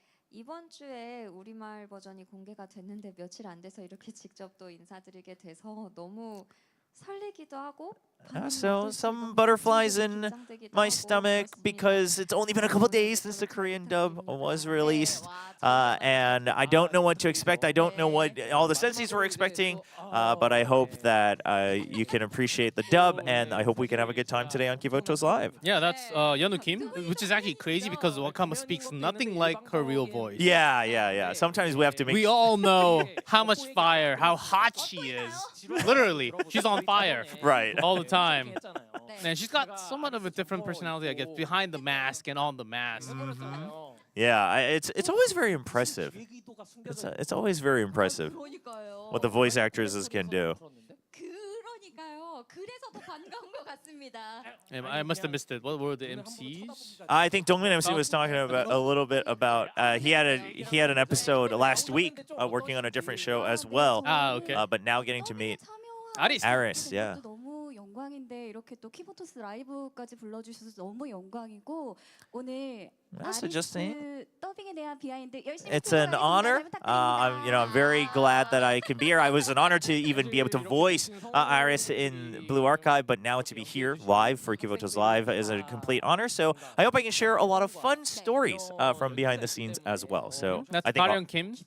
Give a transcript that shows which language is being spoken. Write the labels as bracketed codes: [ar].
[ko] 이번 주에 우리말 버전이 공개가 됐는데 며칠 안 돼서 이렇게 직접 또 인사드리게 돼서 너무 설레기도 하고 [en] So some butterflies in my stomach because it's only been a couple days since the Korean dub was released, and I don't know what to expect. I don't know what all the senseis were expecting, but I hope that you can appreciate the dub, and I hope we can have a good time today on Kivotos Live. Yeah, that's Yeonu Kim, which is actually crazy because Wakamo speaks nothing like her real voice. Yeah. Sometimes we have to make. We all know how much fire, how hot she is. Literally, she's on fire. Right. All the time. And she's got somewhat of a different personality, I guess, behind the mask and on the mask. Yeah, it's always very impressive. It's always very impressive what the voice actresses can do. [ko] 그러니까요. 그 그래서 더 반가운 것 같습니다. [en] I must have missed it. What were the MCs? I think Dongmin MC was talking about a little bit about he had an episode last week working on a different show as well. Okay. But now getting to meet Aris. Aris, yeah. [ko] 너무 영광인데 이렇게 또 키보토스 라이브까지 불러주셔서 너무 영광이고 오늘 [en] Also just saying, [ko] 더빙에 대한 비하인드 열심히 [en] it's an honor. I'm very glad that I can be here. I was an honor to even be able to voice Iris in Blue Archive, but now to be here live for Kivotos Live is a complete honor. So I hope I can share a lot of fun stories from behind the scenes as well. So That's I think Paryeon Kim.